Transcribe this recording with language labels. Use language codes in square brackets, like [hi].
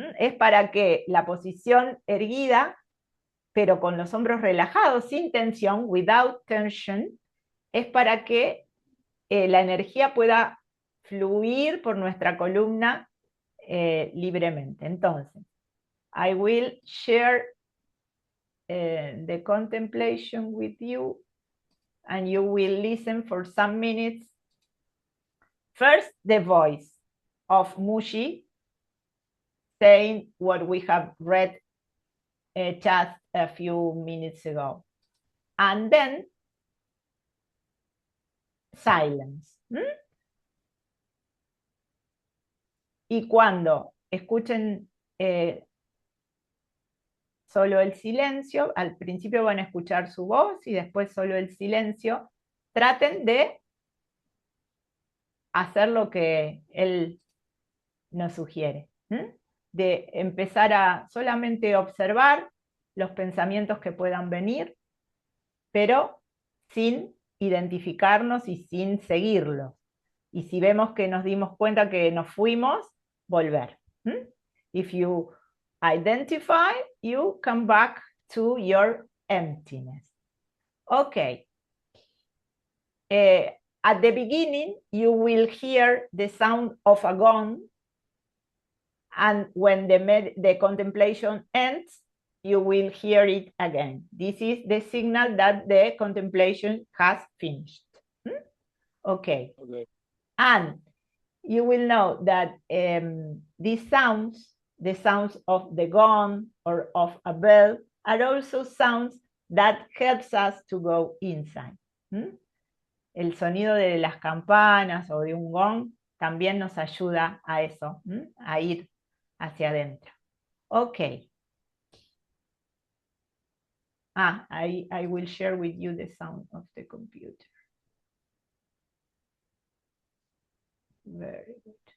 [es] Es para que la posición erguida, pero con los hombros relajados, sin tensión, [en] without tension, [es] es para que la energía pueda fluir por nuestra columna libremente. Entonces, [en] I will share the contemplation with you, and you will listen for some minutes. First, the voice of Mushi saying what we have read just a few minutes ago. And then silence. [es] Y cuando escuchen solo el silencio, al principio van a escuchar su voz y después solo el silencio, traten de hacer lo que él nos sugiere, de empezar a solamente observar los pensamientos que puedan venir, pero sin identificarnos y sin seguirlos. Y si vemos que nos dimos cuenta que nos fuimos, volver. [en] If you identify, you come back to your emptiness. Okay. At the beginning, you will hear the sound of a gong, and when the contemplation ends, you will hear it again. This is the signal that the contemplation has finished. Okay. And you will know that these sounds, the sounds of the gong or of a bell, are also sounds that helps us to go inside. [es] El sonido de las campanas o de un gong también nos ayuda a eso, a ir hacia adentro. [en] Okay. I will share with you the sound of the computer. Very good.